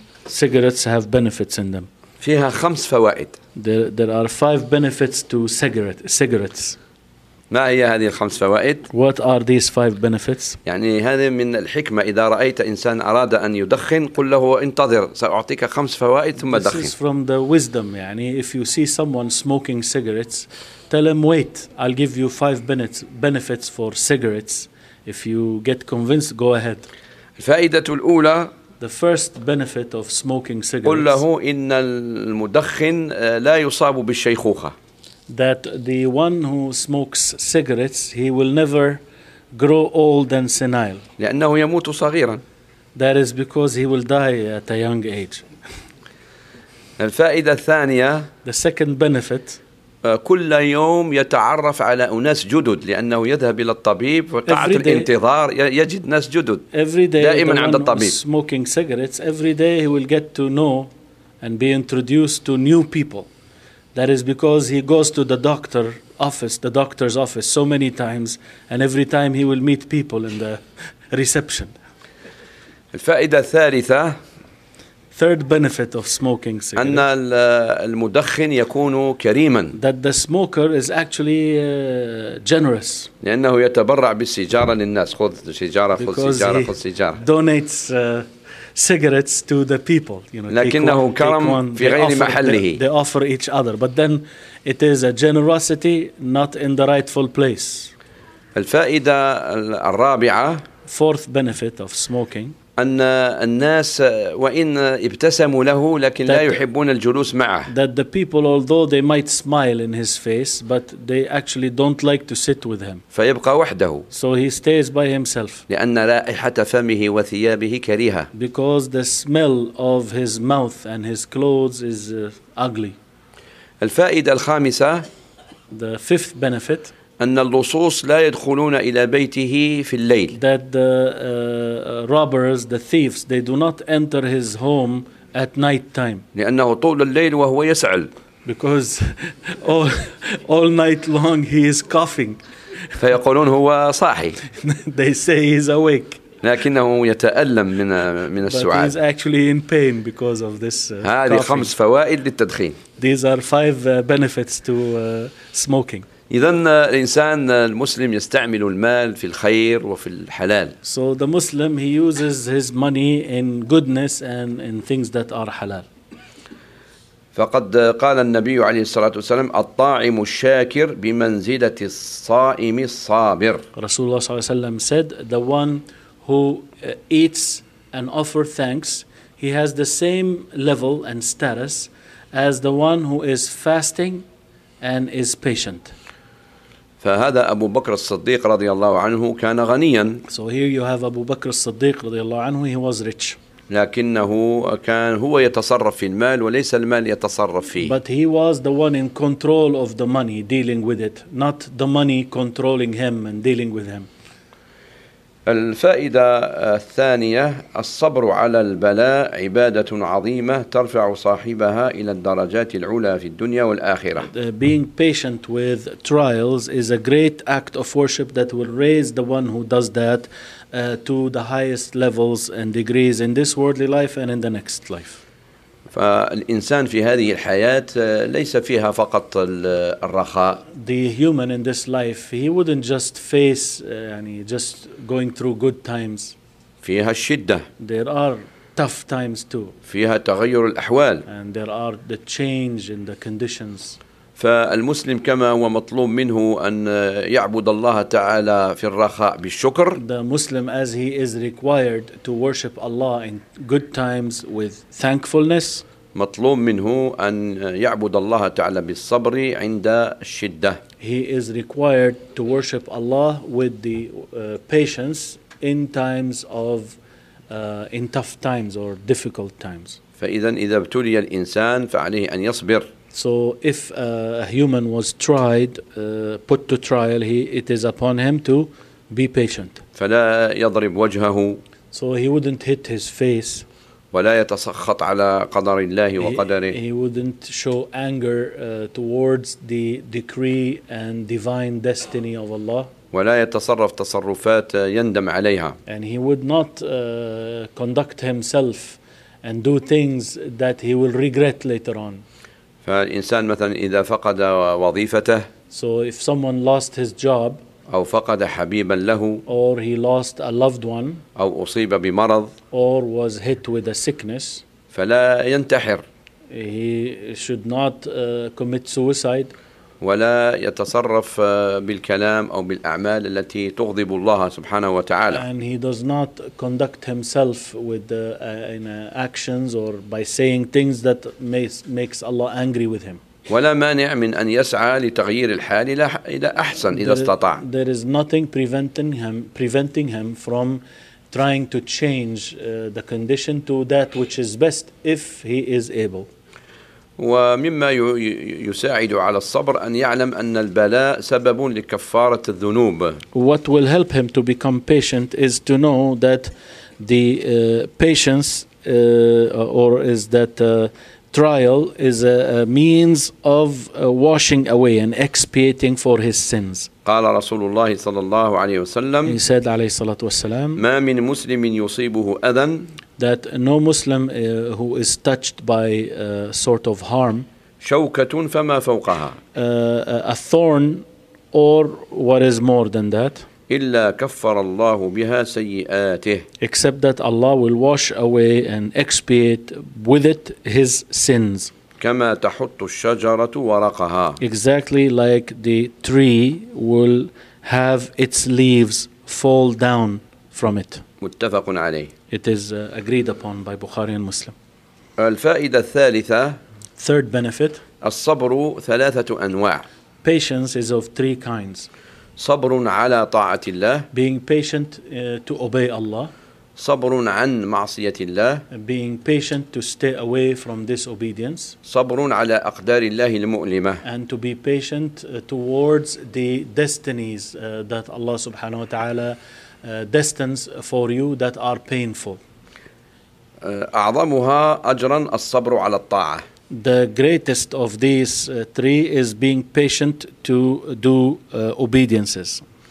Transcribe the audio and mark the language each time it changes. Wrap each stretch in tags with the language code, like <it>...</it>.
<en>Cigarettes have benefits in them.</en> <ar>فيها خمس فوائد.</ar> <en>There are five benefits to cigarettes.</en> <ar>ما هي هذه الخمس فوائد؟</ar> <en>What are these five benefits?</en> <ar>يعني هذه من الحكمة، إذا رأيت إنسان أراد أن يدخن قل له انتظر سأعطيك خمس فوائد ثم</ar> <en>This</en> <ar>دخن.</ar> <en>This is from the wisdom.</en> <ar>يعني</ar> <en>if you see someone smoking cigarettes, tell him wait, I'll give you five benefits for cigarettes. If you get convinced, go ahead.</en> <ar>الفائدة الأولى.</ar> <en>The first benefit of smoking cigarettes.</en> <ar>قل له إن المدخن لا يصاب بالشيخوخة.</ar> <en>That the one who smokes cigarettes, he will never grow old and senile.</en> <ar>لأنه يموت صغيرا.</ar> <en>That is because he will die at a young age.</en> <ar>الفائدة الثانية.</ar> <en>The second benefit.</en> <ar>كل يوم يتعرف على أناس جدد لأنه يذهب إلى الطبيب وقاعة الانتظار يجد ناس جدد.</ar> <en>Every day.</en> <ar>دائما عند الطبيب.</ar> <en>Smoking cigarettes. Every day he will get to know and be introduced to new people. That is because he goes to the doctor office, the doctor's office, so many times, and every time he will meet people in the reception.</en> <ar>الفائدة الثالثة.</ar> <en>Third benefit of smoking cigarettes.</en> <ar>أن المدخن يكون كريما.</ar> <en>That the smoker is actually generous.</en> <ar>لأنه يتبرع بالسيجارة للناس. خذ سيجارة خذ سيجارة خذ سيجارة.</ar> <en>Donates cigarettes to the people, you know.</en> <ar>لكنه كرم في غير محله.</ar> <en>They offer each other, but then it is a generosity not in the rightful place.</en> <ar>الفائدة الرابعة.</ar> <en>Fourth benefit of smoking.</en> <ar>أن الناس وإن ابتسموا له لكن لا يحبون الجلوس معه.</ar> <en>That the people, although they might smile in his face, but they actually don't like to sit with him.</en> <ar>فيبقى وحده.</ar> <en>So he stays by himself.</en> <ar>لأن رائحة فمه وثيابه كريهة.</ar> <en>Because the smell of his mouth and his clothes is ugly.</en> <ar>الفائدة الخامسة.</ar> <en>The fifth benefit.</en> <ar>أن اللصوص لا يدخلون إلى بيته في الليل.</ar> <en>That the robbers, the thieves, they do not enter his home at night time.</en> <ar>لأنه طول الليل وهو يسعل.</ar> <en>Because all night long he is coughing.</en> <ar>فيقولون هو صاحي.</ar> <en>They say he's awake.</en> <ar>لكنه يتألم من السعال.</ar> <en>But he's actually in pain because of this.</en> <ar>هذه خمس فوائد للتدخين.</ar> <en>These are five benefits to smoking.</en> <ar>إذن الإنسان المسلم يستعمل المال في الخير وفي الحلال.</ar> <en>So the Muslim he uses his money in goodness and in things that are halal.</en> <ar>فقد قال النبي عليه الصلاة والسلام الطاعم الشاكر بمنزلة الصائم الصابر. رسول الله صلى الله عليه وسلم</ar> <en>said the one who eats and offers thanks he has the same level and status as the one who is fasting and is patient.</en> <ar>فهذا أبو بكر الصديق رضي الله عنه كان غنيا.</ar> <en>So here you have Abu Bakr al-Siddiq</en> <ar>رضي الله عنه,</ar> <en>he was rich.</en> <ar>لكنه كان هو يتصرف في المال وليس المال يتصرف فيه.</ar> <en>But he was the one in control of the money, dealing with it, not the money controlling him and dealing with him.</en> <ar>الفائدة الثانية الصبر على البلاء عبادة عظيمة ترفع صاحبها إلى الدرجات العلى في الدنيا والآخرة.</ar> <en>Being patient with trials is a great act of worship that will raise the one who does that to the highest levels and degrees in this worldly life and in the next life.</en> <ar>فالإنسان في هذه الحياة ليس فيها فقط الرخاء.</ar> <en>The human in this life, he wouldn't just face,</en> <ar>يعني</ar> <en>just going through good times.</en> <ar>فيها الشدة.</ar> <en>There are tough times too.</en> <ar>فيها تغير الأحوال.</ar> <en>And there are the change in the conditions.</en> <ar>فالمسلم كما هو مطلوب منه أن يعبد الله تعالى في الرخاء بالشكر.</ar> <en>The Muslim as he is required to worship Allah in good times with thankfulness.</en> <ar>مطلوب منه أن يعبد الله تعالى بالصبر عند الشدة.</ar> <en>He is required to worship Allah with the patience in times of in tough times or difficult times.</en> <ar>فإذا إذا ابتلي الإنسان فعليه أن يصبر.</ar> <en>So if a human was tried, put to trial, it is upon him to be patient.</en> <ar>فلا يضرب وجهه.</ar> <en>So he wouldn't hit his face.</en> <ar>ولا يتسخط على قدر الله وقدره.</ar> <en>He wouldn't show anger towards the decree and divine destiny of Allah.</en> <ar>ولا يتصرف تصرفات يندم عليها.</ar> <en>And he would not conduct himself and do things that he will regret later on.</en> <ar>فالإنسان مثلا إذا فقد وظيفته.</ar> <en>So if someone lost his job.</en> <ar>أو فقد حبيبا له.</ar> <en>Or he lost a loved one.</en> <ar>أو أصيب بمرض.</ar> <en>Or was hit with a sickness.</en> <ar>فلا ينتحر.</ar> <en>He should not commit suicide.</en> <ar>ولا يتصرف بالكلام أو بالأعمال التي تغضب الله سبحانه وتعالى.</ar> <en>And he does not conduct himself with in actions or by saying things that makes Allah angry with him.</en> <ar>ولا مانع من أن يسعى لتغيير الحال إلى أحسن إذا استطاع.</ar> <en>There is nothing preventing him from trying to change the condition to that which is best if he is able.</en> <ar>ومما يساعد على الصبر أن يعلم أن البلاء سبب لكفارة الذنوب.</ar> <en>What will help him to become patient is to know that the patience or is that trial is a means of washing away and expiating for his sins.</en> <ar>قال رسول الله صلى الله عليه وسلم.</ar> <en>He said</en> <ar>عليه الصلاة والسلام. ما من مسلم يصيبه أذى.</ar> <en>That no Muslim who is touched by sort of harm.</en> <ar>شوكة فما فوقها.</ar> <en>A thorn or what is more than that.</en> <ar>إلا كفر الله بها سيئاته.</ar> <en>Except that Allah will wash away and expiate with it his sins.</en> <ar>كما تحط الشجرة ورقها.</ar> <en>Exactly like the tree will have its leaves fall down from it.</en> <ar>متفق عليه.</ar> <en>It is agreed upon by Bukhari and Muslim.</en> <ar>الفائدة الثالثة.</ar> <en>Third benefit.</en> <ar>الصبر ثلاثة أنواع.</ar> <en>Patience is of three kinds.</en> <ar>صبر على طاعة الله.</ar> <en>Being patient to obey Allah.</en> <ar>صبر عن معصية الله.</ar> <en>Being patient to stay away from disobedience.</en> <ar>صبر على أقدار الله المؤلمة.</ar> <en>And to be patient towards the destinies that Allah</en> <ar>سبحانه وتعالى</ar> <en>destines for you that are painful.</en> <ar>أعظمها أجرا الصبر على الطاعة.</ar> <en>The greatest of these three is being patient to do obediences.</en>